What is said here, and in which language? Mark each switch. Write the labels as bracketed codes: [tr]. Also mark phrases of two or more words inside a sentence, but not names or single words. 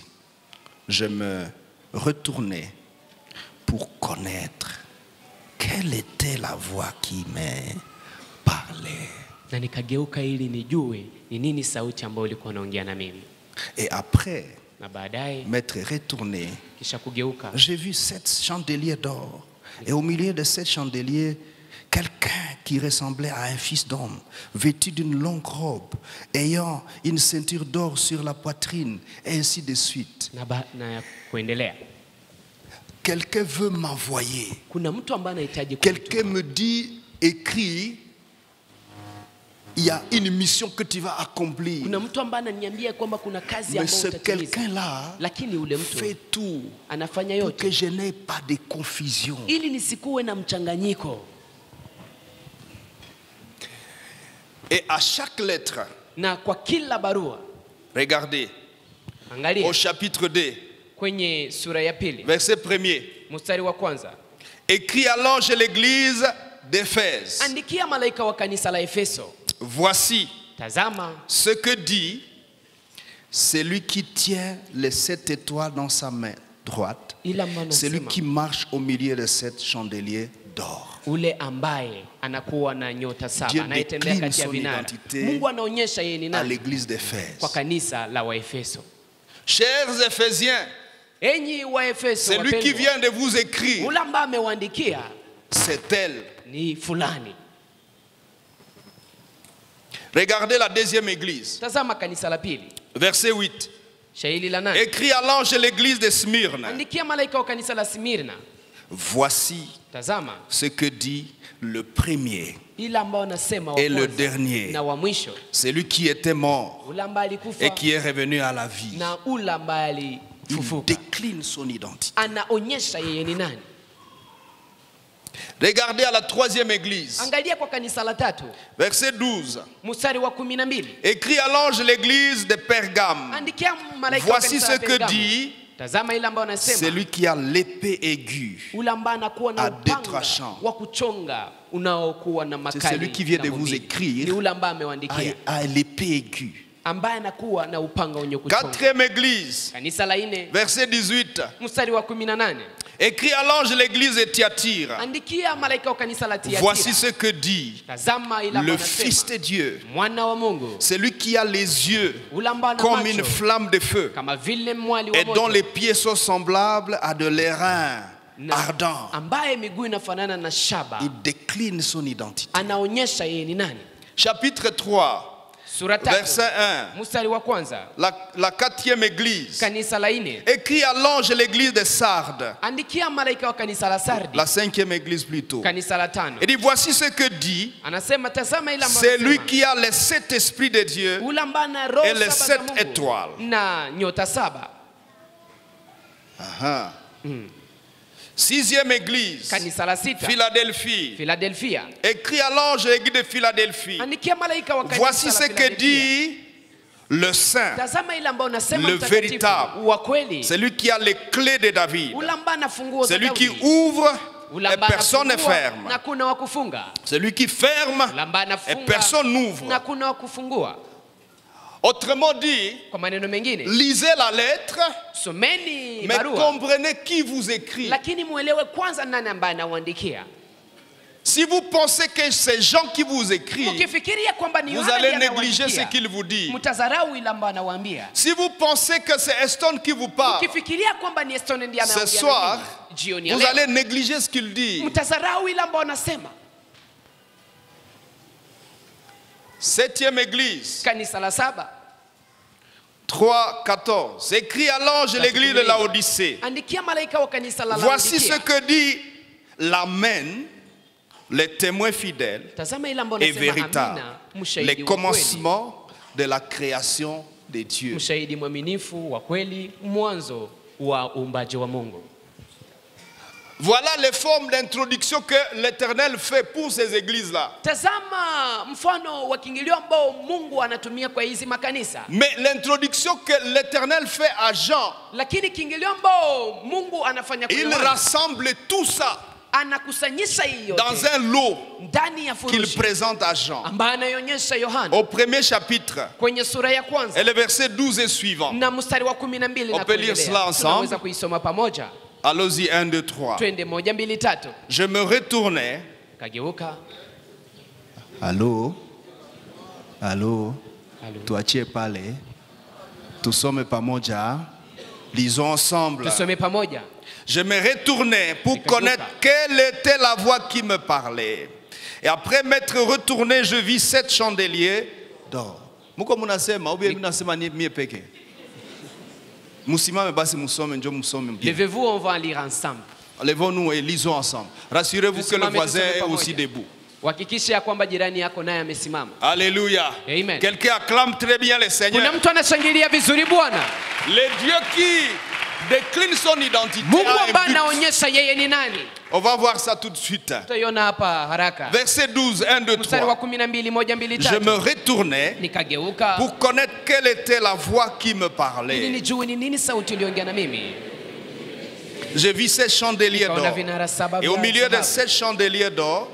[fr] Je me retournai pour connaître quelle était la voix qui me parlait. [sw] na nikageuka ili nijue ni nini sauti ambayo ilikuwa inaongea na mimi. [fr] Et après [sw] Na baadaye [fr] m'être retourné, [sw] kisha kugeuka [fr] j'ai vu 7 chandeliers d'or. Et au milieu de 7 chandeliers, quelqu'un qui ressemblait à un fils d'homme, vêtu d'une longue robe, ayant une ceinture d'or sur la poitrine, et ainsi de suite. [sw] na kuendelea. [fr] Quelqu'un veut m'envoyer. [sw] Kuna mtu ambaye anahitaji [fr] Quelqu'un me dit, écris, il y a une mission que tu vas accomplir. [sw] Kuna mtu ambaye ananiambia kwamba kuna kazi [fr] Mais [sw] ambayo [fr] ce [sw] utatimiza. [fr] quelqu'un-là [sw] Lakini ule mtu [fr] fait tout [sw] anafanya [fr] pour [sw] yote [fr] que je n'ai pas de confusion. [sw] ili nisikuwe na mchanganyiko. [fr] Et à chaque lettre, [sw] Na kwa kila barua, [fr] regardez, [sw] angalia [fr] au chapitre 2, [sw] kwenye sura ya pili, [fr] verset 1er, [sw] mstari wa kwanza, [fr] écrit à l'ange de l'église d'Éphèse: [sw] andikia malaika wa kanisa la Efeso, [fr] voici [sw] tazama [fr] ce que dit celui qui tient les 7 étoiles dans sa main droite, [sw] ila maana [fr] celui [sw] sema, [fr] qui marche au milieu de 7 chandeliers d'or. [sw] ule ambaye anakuwa na nyota [fr] Dieu [sw] saba anayetembea [fr] décline [sw] kati ya [fr] son [sw] vinara. [fr] identité [sw] Mungu anaonyesha yeye ni [fr] à [sw] nani [fr] l'église d'Éphèse. [sw] kwa kanisa la Waefeso. [fr] Chers Éphésiens, [sw] Enyi Waefeso [fr] celui qui [sw] wapendwa, [fr] vient de vous écrire, [sw] ule ambaye amewaandikia [fr] c'est elle. [sw] ni fulani. [fr] Regardez la deuxième église, [sw] Tazama kanisa la pili, [fr] verset 8. [sw] shairi la 8. [fr] Écrit à l'ange de l'église de Smyrne: [sw] Andikia malaika wa kanisa la Smirna, [fr] voici [sw] tazama [fr] ce que dit le premier [sw] ila ambao anasema wa [fr] et le [sw] kwanza [fr] dernier, [sw] na wa mwisho, [fr] celui qui était mort [sw] ule ambaye alikufa [fr] et qui est revenu à la vie. [sw] na ule ambaye [fr] Il [sw] alifufuka. [fr] décline son identité. [sw] Anaonyesha yeye ni nani. [fr] Regardez à la troisième église, [sw] Angalia kwa kanisa la tatu, [fr] verset 12. [sw] mstari wa 12. [fr] Écrit à l'ange de l'église de Pergame: [sw] Andikia malaika wa [fr] voici [sw] kanisa [fr] ce [sw] la [fr] que [sw] Pergamo, [fr] dit [sw] tazama ile ambayo anasema [fr] celui qui a l'épée aiguë. [sw] ule ambaye anakuwa na [fr] à deux [sw] upanga [fr] tranchants. [sw] wa kuchonga unaokuwa na makali. [fr] C'est celui qui vient [sw] na [fr] de vous [sw] mbili. [fr] écrire [sw] Ni ule ambaye amewaandikia, [fr] à l'épée aiguë. [sw] ambaye anakuwa na upanga wenye kuchonga. [fr] Quatrième église, [sw] Kanisa la 4 [fr] verset 18. [sw] mstari wa 18. [fr] Écrit à l'ange de l'église de Thyatire: [sw] Andikia malaika wa kanisa la Tiatira, [fr] voici ce que dit [sw] tazama ile [fr] le [sw] ambayo [fr] Fils [sw] anasema [fr] de Dieu, [sw] mwana wa Mungu, [fr] celui qui a les yeux [sw] ule ambaye ana [fr] comme [sw] macho [fr] une flamme de feu [sw] kama vile mwali wa [fr] et dont [sw] moto, [fr] les pieds sont semblables à de l'airain [sw] na [fr] ardent. [sw] ambaye miguu inafanana na shaba. [fr] Il décline son identité. [sw] Anaonyesha yeye ni nani. [fr] Chapitre 3, [sw] Sura 3 [fr] verset 1. [sw] mstari wa kwanza. [fr] La quatrième église. [sw] Kanisa la 4. [fr] Écrit à l'ange de l'église de Sardes. [sw] Andikia malaika wa kanisa la Sardi. [fr] La cinquième église plutôt. [sw] Kanisa la 5. [fr] Il dit, voici ce que dit [sw] Anasema tazama ila [fr] c'est lui qui a les 7 esprits de Dieu et les 7 étoiles. [sw] na nyota 7. [fr] Aha. Sixième église, [sw] Kanisa la 6. [fr] Philadelphie. [sw] Philadelphia. [fr] Écrit à l'ange de l'église de Philadelphie. [sw] Andikia malaika wa kanisa [fr] Voici [sw] la [fr] ce que dit le saint, [sw] tazama ila ambao unasema [fr] le [sw] mtakatifu [fr] véritable, [sw] wa kweli. [fr] celui qui a les clés de David, [sw] Ule ambaye anafungua za [fr] celui qui [sw] Daudi. [fr] ouvre [sw] Ule [fr] et [sw] ambaye [fr] personne ne [sw] anafungua [fr] ferme, [sw] na kuna wa kufunga. [fr] celui qui ferme [sw] Ule ambaye [fr] et [sw] anafunga [fr] personne n'ouvre. [sw] na kuna wa kufungua. [fr] Autrement dit, [sw] Kwa maneno mengine, [fr] lisez la lettre, [sw] someni [fr] mais [sw] barua [fr] comprenez qui vous écrit. [sw] lakini muelewe kwanza nani ambaye anawaandikia. [fr] Si vous pensez que ces gens qui vous écrivent, [sw] Ukifikiria kwamba ni [fr] vous [sw] Yohana [fr] allez [sw] ndiye [fr] négliger ce [sw] anawaandikia, [fr] qu'il vous dit. [sw] mtazarau ile ambayo anawaambia. [fr] Si vous pensez que c'est Eston qui vous parle, [sw] Ukifikiria kwamba ni Eston ndiye [fr] ce [sw] anaongea [fr] soir, [sw] na nyinyi, jioni ya [fr] vous [sw] leo, [fr] allez négliger ce qu'il dit. [sw] mtazarau ile ambayo anasema. [fr] Septième église, [sw] Kanisa la 7. 3:14. [fr] Écrit à l'ange de l'église de Laodicée. [sw] Andikia malaika wa kanisa la [fr] Voici ce [sw] Laodikia. [fr] que dit l'Amen, les témoins fidèles [sw] Tazama ile ambayo [fr] et [sw] anasema [fr] véritables, [sw] amina, [fr] les [sw] mshahidi wa kweli. [fr] commencements de la création de Dieu. [sw] Mshahidi mwaminifu wa kweli, mwanzo wa uumbaji wa Mungu. [fr] Voilà les formes d'introduction que l'Éternel fait pour ces églises-là. [sw] Tazama mfano wa kiingilio ambao Mungu anatumia kwa hizi makanisa. [fr] Mais l'introduction que l'Éternel fait à Jean, [sw] Lakini kiingilio ambao Mungu anafanya kwa [fr] il [sw] Yohana, [fr] rassemble tout ça [sw] anakusanyisha hiyo [fr] dans un lot [sw] ndani ya [fr] qu'il [sw] furushi [fr] présente à Jean. [sw] ambaye anaionyesha Yohana [fr] Au premier chapitre, [sw] kwenye sura ya kwanza [fr] et le verset 12 et suivant. [sw] na mstari wa 12 [fr] On [sw] na [fr] peut lire cela [sw] kuendelea. [fr] ensemble. [sw] Tunaweza kuisoma pamoja. [fr] Allons-y, 1, 2, 3. [sw] Twende 1, 2, 3. [fr] Je me retournais. [sw] Kageuka. [fr] Allô? Allô? Allô. [sw] Tuachie pale. Tusome pamoja. [fr] Lisons ensemble. [sw] Tusome pamoja. [fr] Je me retournais pour connaître quelle était la voix qui me parlait. Et après m'être retourné, je vis 7 chandeliers d'or. [sw] Muko munasema, [fr] ou bien [sw] munasema ni mie peke. Musimame basi musome, njo musome. [fr] Levez-vous, on va lire ensemble. Levons-nous et lisons ensemble. Rassurez-vous que le voisin est aussi debout. [sw] Hakikisha ya kwamba jirani yako naye amesimama. Alléluia. Amen. [fr] Quelqu'un acclame très bien le Seigneur. [sw] Kuna mtu anashangilia vizuri Bwana. [fr] Le Dieu qui décline son identité. [sw] Mungu [fr] a un [sw] ambaye [fr] but. [sw] anaonyesha yeye ni nani. [fr] On va voir ça tout de suite. [sw] Tutaiona hapa haraka. [fr] Verset 12, 1, 2, [sw] Mstari wa 3. 12, 1, 2, [fr] Je 3. me retournais [sw] Nikageuka [fr] pour connaître quelle était la voix qui me [sw] ili [fr] parlait. [sw] nijue ni nini sauti iliyoongea na mimi. [fr] Je vis 7 chandeliers [sw] Nikaona [fr] d'or. [sw] vinara 7 [fr] Et au [sw] vya [fr] milieu de [sw] dhahabu. [fr] 7 chandeliers d'or,